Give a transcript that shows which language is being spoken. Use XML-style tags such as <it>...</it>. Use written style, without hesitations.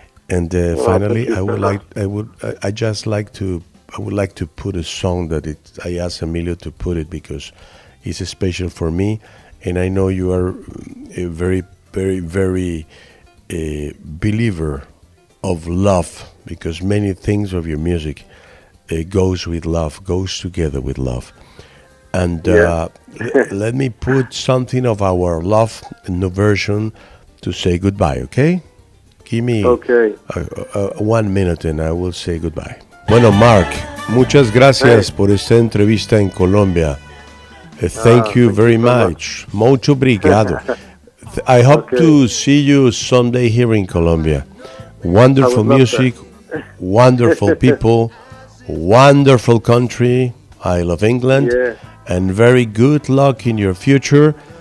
<en>And finally, I would like to put a song that it, I asked Emilio to put it because it's special for me, and I know you are a very, very, very believer of love, because many things of your music goes with love, goes together with love. And let me put something of our love in the version to say goodbye, okay? Give me one minute and I will say goodbye.</en> <es>Bueno, Mark, muchas gracias por esta entrevista en Colombia.</es> <en>Thank you very much.</en> <pt>Mucho obrigado.</pt> <en>I hope to see you someday here in Colombia. Wonderful music, wonderful people, wonderful country. I love England. Yeah. And very good luck in your future.</en>